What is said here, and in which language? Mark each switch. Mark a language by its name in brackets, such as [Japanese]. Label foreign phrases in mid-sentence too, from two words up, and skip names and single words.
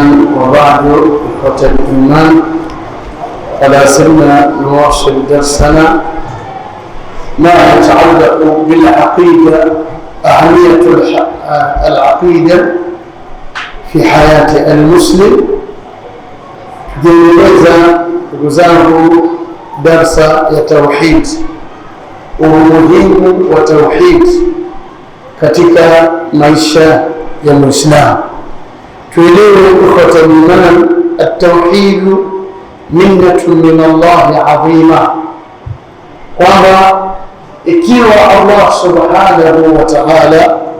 [Arabic] وبعد، إخوة الإيمان، فلا زلنا نواصل درسنا ما يتعلق بالعقيدة، أهمية العقيدة في حياة المسلم. [Swahili] Tukiendeleza ndugu zangu darsa ya tauhid, umuhimu wa tauhid katika maisha ya Muislamu. [Arabic] Tuelewe إخوة الإيمان، التوحيد منة من الله عظيمة, [Swahili] kwamba ikiwa [Arabic] الله سبحانه وتعالى